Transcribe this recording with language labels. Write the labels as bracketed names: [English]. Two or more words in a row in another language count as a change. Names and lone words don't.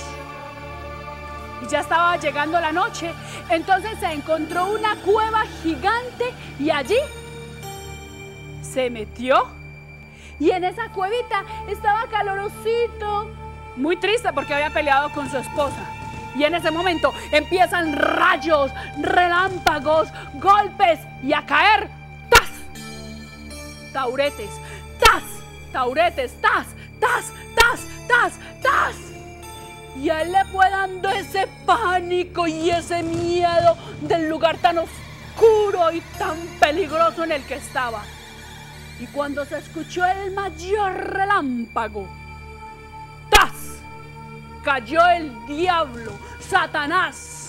[Spanish] Y ya estaba llegando la noche. Entonces se encontró una cueva gigante y allí se metió. Y en esa cuevita estaba calorosito, muy triste porque había peleado con su esposa. Y en ese momento empiezan rayos, relámpagos, golpes y a caer ¡tas! Tauretes, ¡tas! Tauretes, ¡tas! ¡Tas! ¡Tas! ¡Tas! ¡Tas! Y a él le fue dando ese pánico y ese miedo del lugar tan oscuro y tan peligroso en el que estaba. Y cuando se escuchó el mayor relámpago, ¡tas! Cayó el diablo, Satanás.